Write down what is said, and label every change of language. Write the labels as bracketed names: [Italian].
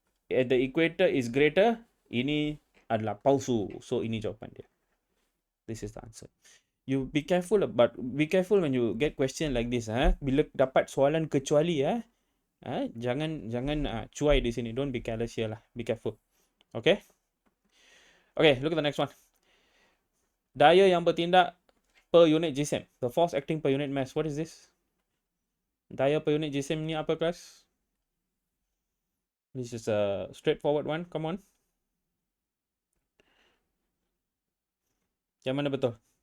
[English] At the equator is greater. [Malay] Ini adalah palsu. [English] So, [Malay] ini jawapan dia. [English] This is the answer. You be careful when you get question like this. [Malay] Bila dapat soalan kecuali, jangan cuai di sini. [English] Don't be careless here lah. Be careful. [Malay] Okay? [English] Okay, look at the next one. [Malay] Daya yang bertindak per unit GSM. [English] The force acting per unit mass. What is this? [Malay] Daya per unit GSM ni apa, [English] class? This is a straightforward one. Come on. [Malay] Yang mana betul?